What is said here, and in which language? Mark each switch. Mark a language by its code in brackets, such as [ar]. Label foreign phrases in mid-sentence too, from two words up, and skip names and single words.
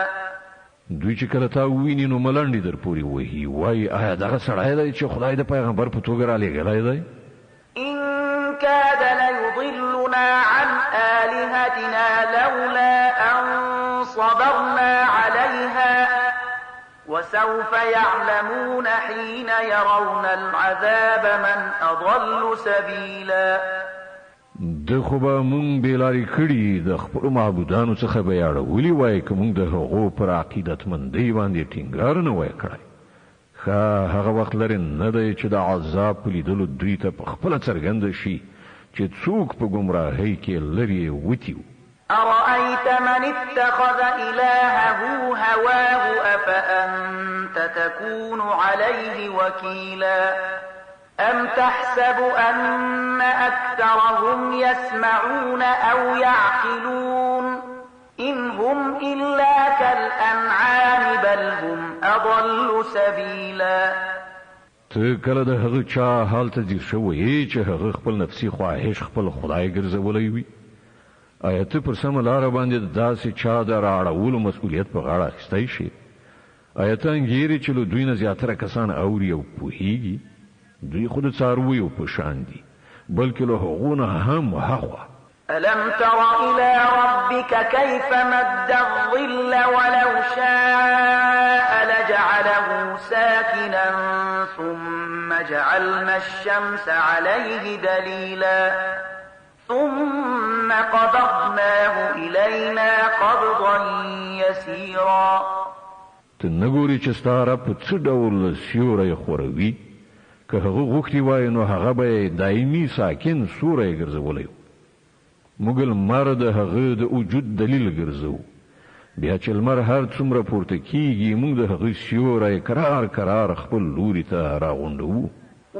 [ps] دوی چې کله تا وویني نو ملنډې در پورې وهي وایي آیا دغه سړی دی چې خدای د پیغمبر په توګه رالیږلی دی؟ [ar] إن كاد ليضلنا عن آلهتنا لولا أن صبرنا عليها وسوف يعلمون حين يرون العذاب من أضل سبيلا. [ps] د خو به مونږ بېلارې کړي د خپلو معبودانو څخه به یې اړولي وای که مونږ د هغو پر عقیدتمندۍ باندې ټینګار نه وای کړی. ښه هغه وخت لرې نه دی چې د عذاب په لیدلو دوی ته په خپله څرګنده شي چې څوک په ګمراهۍ کې لرې وتي وو. [ar] أرأيت من اتخذ إلهه هواه أفأنت تكون عليه وكيلا أم تحسب أن أكثرهم يسمعون أو يعقلون إن هم إلا كالأنعام بل هم أضل سبيلا. [ps] ته کله د هغه چا حال ته ځیر شوی چې هغه خپل نفسي خواهش خپل خدای ګرځولی وي؟ آیا ته پر سمه لاره باندې داسې چا د راړولو مسؤلیت په غاړه اخیستی شي؟ آیا ته انګیرې چې له دوی نه زیاتره کسان اوري او پوهیږي؟ دوی خو د څارویو په شان دي بلکې له هغو نه هم هاخوا. [ar] ألم تر إلى ربك كيف مد الظل ولو شاء لجعله ساكنا ثم جعلنا الشمس عليه دليلا ثم قبضناه إلينا قبضا يسيرا. [ps] ته نه ګورې چې ستا رب په څه ډول سیوری خوروي؟ که هغه غوښتي وای نو هغه به دایمي ساکن سوری ګرځولی و. موږ لمر د هغه د وجود دلیل ګرځو. بیا چې لمر هر څومره پورته کیږي موږ د هغه سیوری کرار کرار خپل لوري ته راغونډوو.